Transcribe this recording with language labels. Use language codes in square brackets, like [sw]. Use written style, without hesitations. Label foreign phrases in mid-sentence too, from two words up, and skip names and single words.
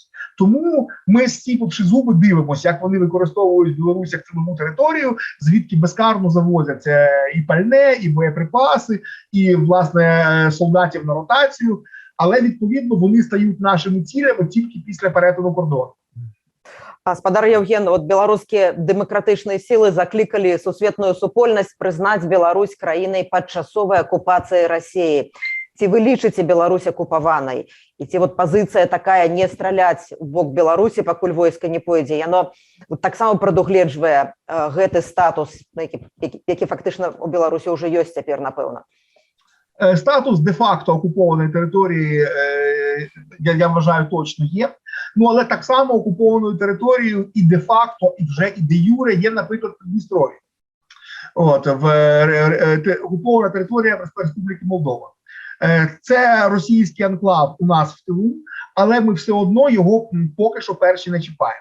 [uk] Тому ми, стіпивши зуби, дивимося, як вони використовують Білорусь як тилову територію, звідки безкарно завозять і пальне, і боєприпаси, і, власне, солдатів на ротацію. Але, відповідно, вони стають нашими цілями тільки після перетину кордону. [be] Спадар Євген, от беларускія дэмакратычныя сілы заклікалі сусветную супольнасць прызнаць Беларусь краінай падчасовай акупацыі Расіі. Ці вы лічыце Беларусь акупаванай? І ці вот пазіцыя такая не страляць у бок Беларусі, пакуль войска не пойдзе, яно таксама прадугледжвае гэты статус, які фактычна у Беларусі ўжо ёсць цяпер, напэўна. [uk] Статус де-факто окупованої території, я вважаю, точно є. Ну, але так само окупованою територією і де-факто, і вже і де-юре є, наприклад, Придністров'я. От, окупована територія Республіки Молдова. Це російський анклав у нас в тилу, але ми все одно його поки що перші не чіпаємо.